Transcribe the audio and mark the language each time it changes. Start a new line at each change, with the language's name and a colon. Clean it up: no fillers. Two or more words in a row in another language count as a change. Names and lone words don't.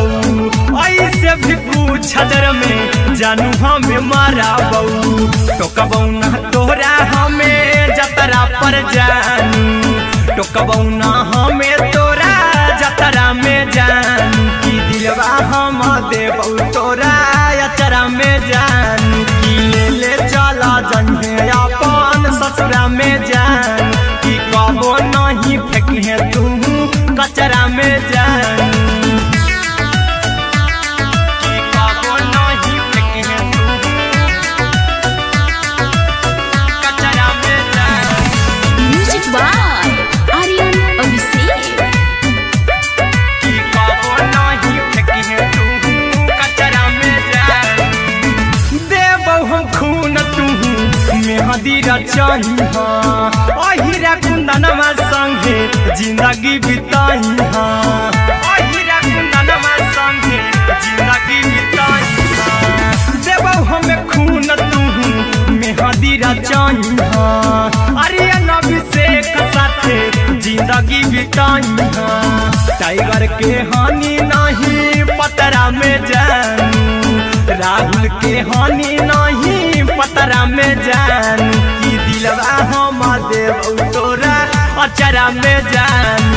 Angika: ऐसे भी पूछ देर में जानू हमें माराबौ। टोकबौ ना तोरा हमें जतरा पर जानू। टोकबौ ना हमें तोरा जतरा में जानू। की दिलवा हम देबौ तोरा अचरा में जान। की ले चला जन्हे अपन ससुरा में जान। की कबो नहीं फेंकी तू कचरा में जान। की कबो नहीं फेंकी तू कचरा में जान।
English: म्यूजिक बाय आर्यन अभिषेक।
Angika: की कबो नहीं फेंकी तू कचरा में जान। देबौ हम खून तू मेहदी रचही। अहिरा कुंदनमा संगे जिंदगी बिताई। अहिरा कुंदनमा संगे जिंदगी बिताई। देबौ हमें खून तू मेहदी रचही। आर्यन अभिषेक साथे जिंदगी बिताई। टाइगर के हानि नहीं पतरा में जानू। राहुल के हानि नहीं पतरा में जानू। की दिलवा हम देबौ तोरा अचरा में जानू।